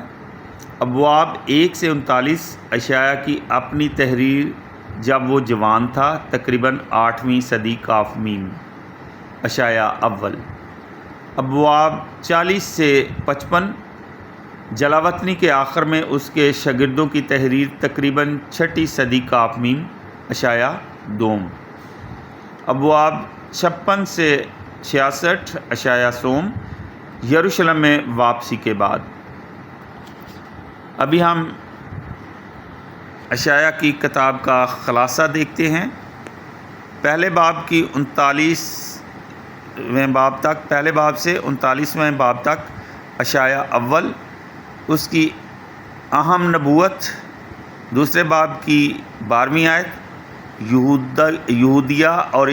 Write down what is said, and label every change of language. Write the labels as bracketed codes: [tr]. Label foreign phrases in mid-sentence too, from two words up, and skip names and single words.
[ur] ابواب 1 سے 39 اشعیا کی اپنی تحریر جب وہ جوان تھا، تقریباً 8ویں صدی قاف میم۔ اشعیا اول۔ ابواب 40 سے 55 جلاوطنی کے آخر میں اس کے شاگردوں کی تحریر، تقریباً 6 صدی قاف میم۔ اشعیا دوم۔ ابواب 56 سے 66 اشعیا سوم، یروشلم میں واپسی کے بعد۔ ابھی ہم اشعیا کی کتاب کا خلاصہ دیکھتے ہیں۔ پہلے باب کی 39ویں باب تک، پہلے باب سے 39ویں باب تک اشعیا اول، اس کی اہم نبوت، دوسرے باب کی 12ویں آیت، یہودیہ اور